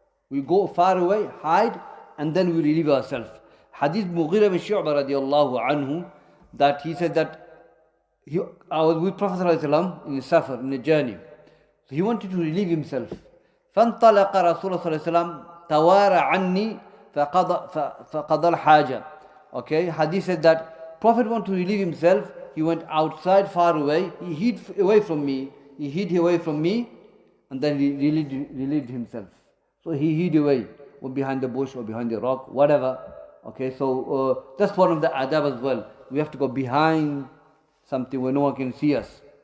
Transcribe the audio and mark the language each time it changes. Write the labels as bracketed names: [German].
[English] We go far away, hide, and then we relieve ourselves. Hadith Mughira bin Shu'bah radiallahu anhu, that he said that I was with Prophet ﷺ in a safar, in a journey. So he wanted to relieve himself. [Arabic] فانطلق رسول الله صلى الله عليه وسلم توارى عني فقضى الحاجة. [English] Okay, Hadith said that Prophet wanted to relieve himself. He went outside far away. He hid away from me. And then he relieved himself. So he hid away, or behind the bush or behind the rock, whatever. Okay, so that's one of the adab as well. We have to go behind something where no one can see us.